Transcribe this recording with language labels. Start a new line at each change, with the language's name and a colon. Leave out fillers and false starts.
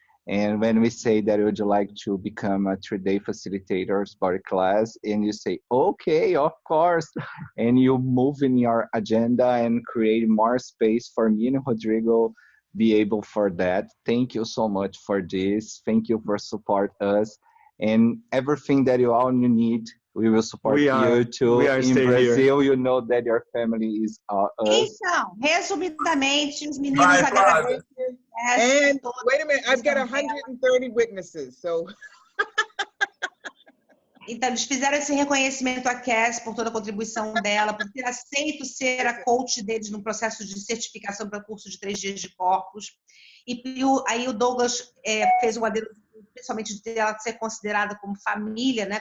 English: And when we say that would you like to become a 3-day facilitator sport class, and you say, okay, of course, and you move in your agenda and create more space for me and Rodrigo be able for that. Thank you so much for this. Thank you for support us. And everything that you all need, we will support you too. In Brazil, you know that your family is us.
Portuguese: Então, resumidamente, os meninos agradecem.
English: And wait a minute, I've got 130 witnesses, so.
Portuguese: Então, eles fizeram esse reconhecimento à Cass por toda a contribuição dela, por ter aceito ser a coach deles no processo de certificação para o curso de 3 dias de corpos. E aí o Douglas fez um adendo, principalmente de ela ser considerada como família, né?